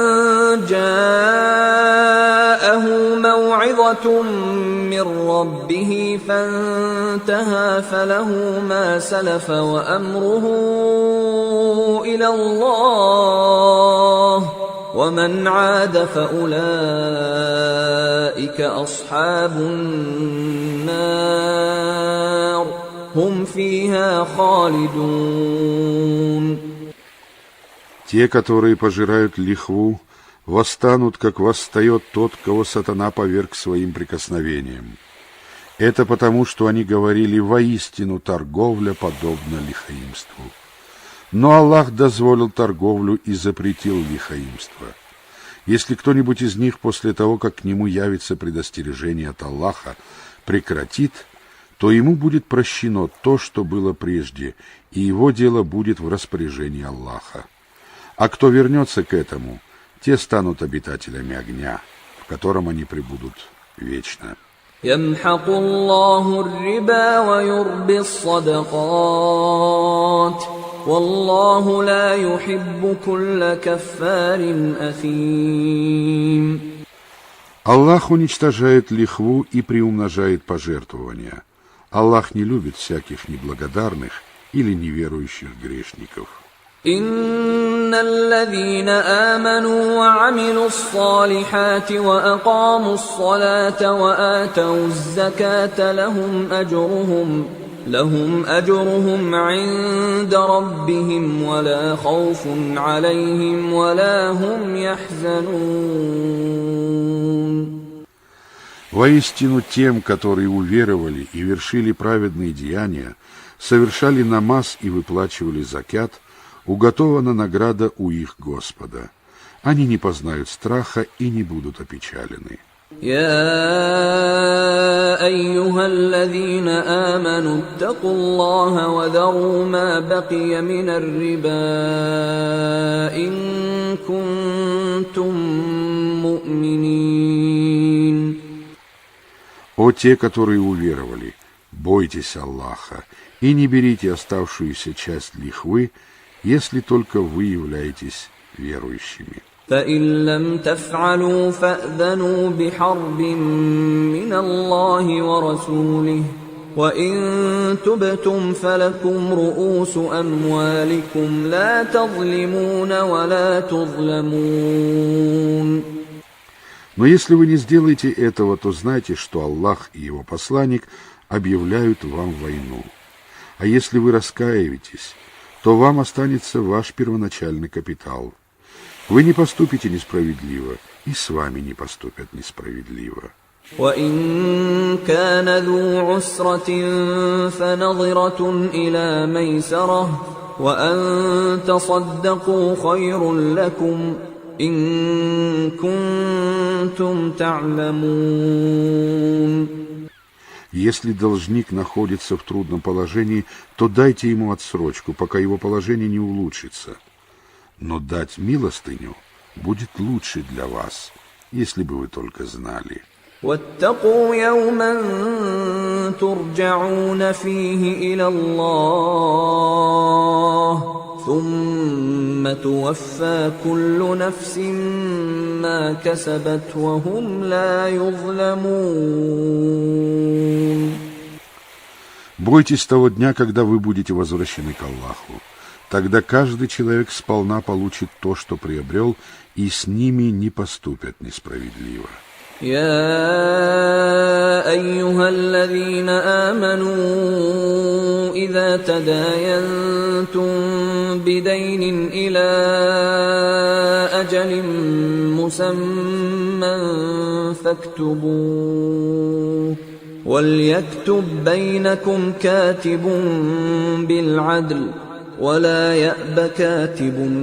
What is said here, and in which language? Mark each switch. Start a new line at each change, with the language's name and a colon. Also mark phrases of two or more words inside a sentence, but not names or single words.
Arabic: جاءه موعظة من ربه فانتهى فله ما سلف وأمره إلى الله ومن عاد فأولئك أصحاب النار هم فيها خالدون.
Russian: Те, которые пожирают лихву, восстанут, как восстает тот, кого сатана поверг своим прикосновением. Это потому, что они говорили: воистину торговля подобна лихаимству. Но Аллах дозволил торговлю и запретил лихаимство. Если кто-нибудь из них после того, как к нему явится предостережение от Аллаха, прекратит, то ему будет прощено то, что было прежде, и его дело будет в распоряжении Аллаха. А кто вернется к этому, те станут обитателями огня, в котором они пребудут вечно.
Arabic: يمحق الله الربا ويربي الصدقات والله لا يحب كل كفار أثيم.
Russian: Аллах уничтожает лихву и приумножает пожертвования. Аллах не любит всяких неблагодарных или неверующих грешников.
Arabic: إن الذين آمنوا وعملوا الصالحات وأقاموا الصلاة وآتوا الزكاة لهم أجرهم عند ربهم ولا خوف عليهم ولا هم يحزنون.
Russian: Воистину тем, которые уверовали и вершили праведные деяния, совершали намаз и выплачивали закят, уготована награда у их Господа. Они не познают страха и не будут опечалены.
Arabic: يا أيها الذين آمنوا اتقوا الله وذروا ما بقي من الربا إن كنتم مؤمنين.
Russian: О те, которые уверовали, бойтесь Аллаха и не берите оставшуюся часть лихвы, если только вы являетесь верующими.
Arabic: فإن لم تفعلوا فأذنوا بحرب من الله ورسوله وإن تبتم فلكم رؤوس أموالكم لا تظلمون ولا تظلمون.
Russian: Но если вы не сделаете этого, то знайте, что Аллах и Его посланник объявляют вам войну. А если вы раскаиваетесь, то вам останется ваш первоначальный капитал. Вы не поступите несправедливо, и с вами не поступят несправедливо.
Arabic: وإن كان ذو عسرة فنظرة إلى ميسرة وأن تصدقوا خير لكم إن كنتم تعلمون.
Russian: Если должник находится в трудном положении, то дайте ему отсрочку, пока его положение не улучшится. Но дать милостыню будет лучше для вас, если бы вы только знали.
Arabic: واتقوا يوما ترجعون فيه إلى الله ثم توفى كل نفس ما كسبت وهم لا يظلمون.
Russian: Бойтесь того дня, когда вы будете возвращены к Аллаху. Тогда каждый человек сполна получит то, что приобрел, и с ними не поступят несправедливо.
Arabic: يا أيها الذين آمنوا إذا تداينتم بدين إلى أجل مسمى فاكتبوه وليكتب بينكم كاتب بالعدل ولا يأب كاتب